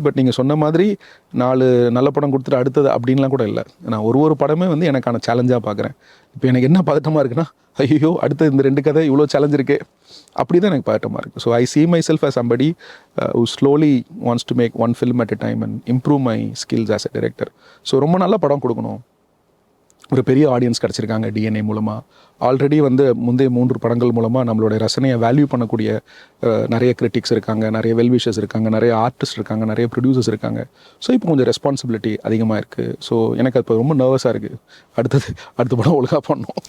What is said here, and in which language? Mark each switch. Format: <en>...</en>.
<ta>But நீங்கள் சொன்ன மாதிரி 4 நல்ல படம் கொடுத்துட்டு அடுத்தது அப்படின்லாம் கூட இல்லை. நான் ஒரு படமே வந்து எனக்கான சேலஞ்சாக பார்க்குறேன். இப்போ எனக்கு என்ன பதட்டமாக இருக்குன்னா, ஐயோ அடுத்த இந்த 2 கதை இவ்வளோ சேலஞ்ச் இருக்கே, அப்படி தான் எனக்கு பதட்டமாக இருக்குது.</ta> <en>So I see myself as somebody who slowly wants to make one film at a time and improve my skills as a director.</en> <ta>So ரொம்ப நல்ல படம் கொடுக்கணும், ஒரு பெரிய ஆடியன்ஸ் கிடச்சிருக்காங்க டிஎன்ஏ மூலமாக. ஆல்ரெடி வந்து முந்தைய 3 படங்கள் மூலமாக நம்மளோட ரசனையை வேல்யூ பண்ணக்கூடிய நிறைய கிரிட்டிக்ஸ் இருக்காங்க, நிறைய வெல்விஷர்ஸ் இருக்காங்க, நிறைய ஆர்டிஸ்ட் இருக்காங்க, நிறைய ப்ரொடியூசர்ஸ் இருக்காங்க. ஸோ இப்போ கொஞ்சம் ரெஸ்பான்சிபிலிட்டி அதிகமாக இருக்குது. ஸோ எனக்கு இப்போ ரொம்ப நர்வஸாக இருக்குது, அடுத்த படம் ஒழுங்காக பண்ணணும்.</ta>